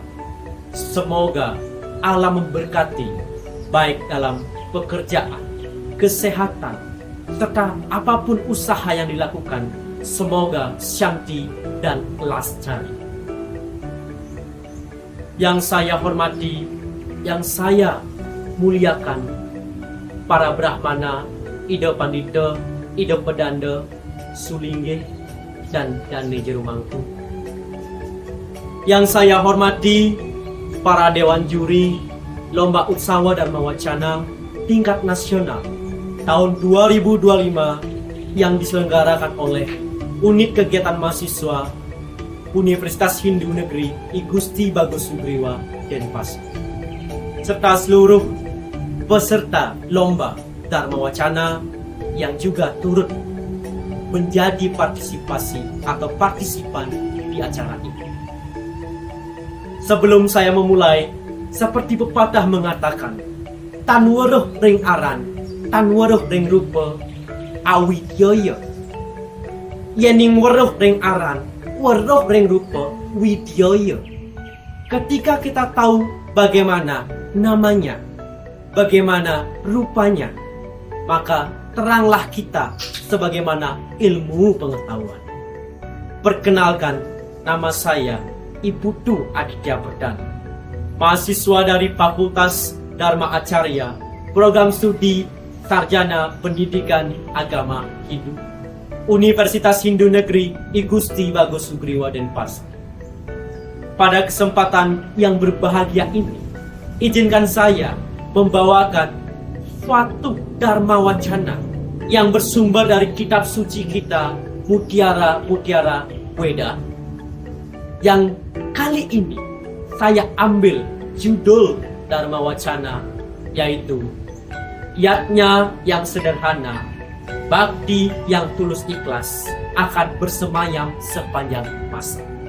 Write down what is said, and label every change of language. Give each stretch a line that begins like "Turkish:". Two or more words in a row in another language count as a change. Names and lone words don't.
Indonesian: Semoga Allah memberkati, baik dalam pekerjaan, kesehatan, serta apapun usaha yang dilakukan. Semoga syanti dan lestari. Yang saya hormati, yang saya muliakan, para Brahmana, Ida Pandita, Ida Pedanda, Sulingge, dan Dane Jerumangku. Yang saya hormati, para Dewan Juri Lomba Utsawa Dharma Wacana tingkat nasional tahun 2025 yang diselenggarakan oleh Unit Kegiatan Mahasiswa Universitas Hindu Negeri I Gusti Bagus Sugriwa Denpasar, serta seluruh peserta Lomba Dharma Wacana yang juga turut menjadi partisipasi atau partisipan di acara ini. Sebelum saya memulai, seperti pepatah mengatakan,
Kawi: tan weruh ring aran, tan weruh ring rupa, awidyaya. Yening weruh ring aran, weruh ring rupa, widyaya.
Indonesian: Ketika kita tahu bagaimana namanya, bagaimana rupanya, maka teranglah kita sebagaimana ilmu pengetahuan. Perkenalkan, nama saya Ibu Tu Aditya Perdana, mahasiswa dari Fakultas Dharma Acarya, Program Studi Sarjana Pendidikan Agama Hindu, Universitas Hindu Negeri I Gusti Bagus Sugriwa Denpasar. Pada kesempatan yang berbahagia ini, izinkan saya membawakan suatu Dharma Wacana yang bersumber dari kitab suci kita, Mutiara Mutiara Weda. Yang kali ini saya ambil judul Dharma Wacana, yaitu Yatnya yang sederhana, bakti yang tulus ikhlas akan bersemayam sepanjang masa.